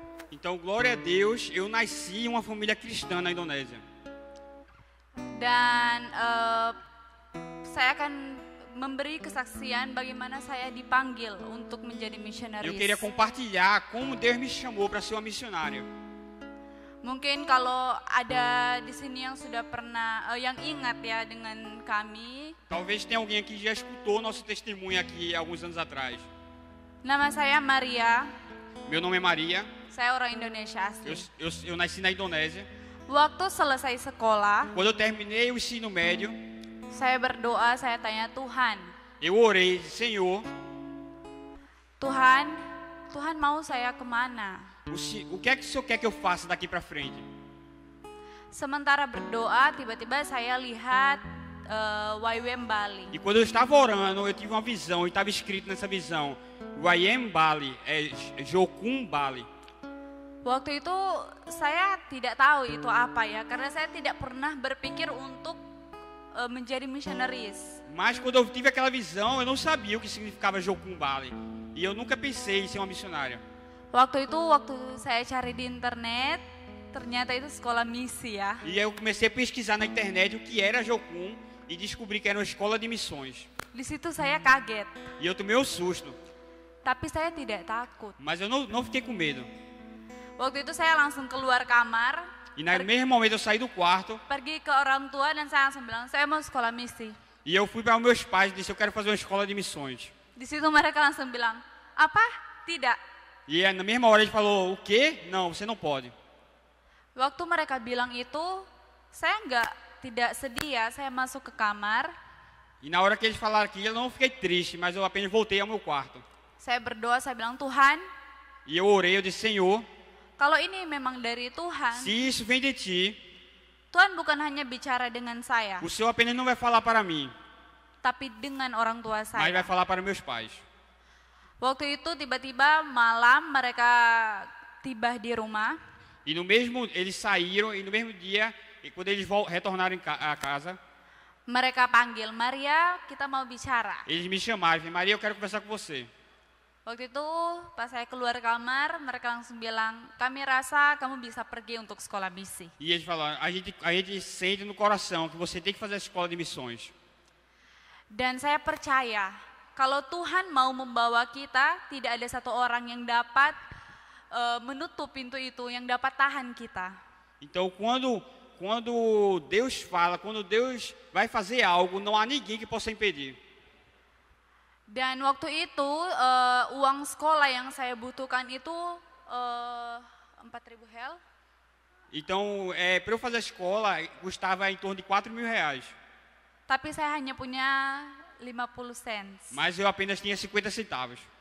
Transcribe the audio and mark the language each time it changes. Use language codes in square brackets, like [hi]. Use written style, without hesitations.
[pt] Então, glória a Deus, eu nasci em uma família cristã na Indonésia. [id] Dan saya akan memberi kesaksian bagaimana saya dipanggil untuk menjadi missionaris. [pt] Eu queria compartilhar como Deus me chamou para ser uma missionária. [id] Mungkin kalau ada di sini yang sudah pernah, yang ingat ya dengan kami. [pt] Talvez tenha alguém aqui que já escutou nosso testemunho aqui alguns anos atrás. [id] Nama saya Maria. [pt] Meu nome é Maria. [id] Saya orang Indonesia asli. [pt] Eu nasci na Indonésia. [id] Waktu selesai sekolah, [pt] Quando eu terminei o ensino médio, [id] saya berdoa, saya tanya Tuhan, [pt] eu orei, Senhor, [id] Tuhan mau saya kemana? [pt] o que é que o Senhor quer que eu faça daqui para frente? [id] Sementara berdoa, tiba-tiba saya lihat YWAM Bali. [pt] E quando eu estava orando, eu tive uma visão, e estava escrito nessa visão, YWAM Bali, Jokun Bali. [id] Waktu itu saya tidak tahu itu apa ya, karena saya tidak pernah berpikir untuk menjadi missionaries. [pt] Mas quando eu tive aquela visão, eu não sabia o que significava Jokun Bali. E eu nunca pensei em ser uma missionária. [id] Waktu saya cari di internet, ternyata itu sekolah misi ya. [pt] E aí eu comecei a pesquisar na internet o que era Jokun e descobri que era uma escola de missões. [id] Di situ saya kaget. [pt] E eu tomei um susto, [id] Tapi saya tidak takut. [pt] mas eu não fiquei com medo. [id] Waktu itu saya langsung keluar kamar, [pt] E no mesmo momento eu saí do quarto [id] pergi ke orang tua dan saya langsung bilang, saya mau sekolah misi. [pt] e eu fui para os meus pais e disse, eu quero fazer uma escola de missões. [id] Di situ mereka langsung bilang, apa? Tidak. [pt] E na mesma hora ele falou, o quê? Não, você não pode. [id] Waktu mereka bilang itu, saya tidak sedih ya, saya masuk ke kamar, [pt] E na hora que eles falaram aquilo, eu não fiquei triste, mas eu apenas voltei ao meu quarto. [id] saya berdoa, saya bilang, Tuhan, [pt] E eu orei, eu disse, Senhor, [id] kalau ini memang dari Tuhan, [pt] se isso vem de Ti, [id] Tuhan bukan hanya bicara dengan saya, [pt] o Senhor apenas não vai falar para mim, [id] tapi dengan orang tua [pt] mas vai [id] saya. [pt] falar para meus pais. [id] Waktu itu tiba-tiba malam mereka tiba di rumah. [pt] E no mesmo, eles saíram e no mesmo dia, e quando eles retornaram a casa, [id] Mereka panggil, Maria, kita mau bicara. [pt] eles me chamaram, e Maria, eu quero conversar com você. [id] Waktu itu pas saya keluar kamar, mereka langsung bilang, kami rasa kamu bisa pergi untuk sekolah misi. [pt] E eles falaram, a gente sente no coração que você tem que fazer a escola de missões. [id] Dan saya percaya, kalau Tuhan mau membawa kita, tidak ada satu orang yang dapat menutup pintu itu, yang dapat tahan kita. [pt] Então, quando Deus fala, quando Deus vai fazer algo, não há ninguém que possa impedir. [id] Dan waktu itu uang sekolah yang saya butuhkan itu 4.000 hel. [pt] Então, para eu fazer a escola, custava em torno de R$4.000. [id] Tapi saya hanya punya 50 cents. [pt] Mas eu apenas tinha 50 centavos.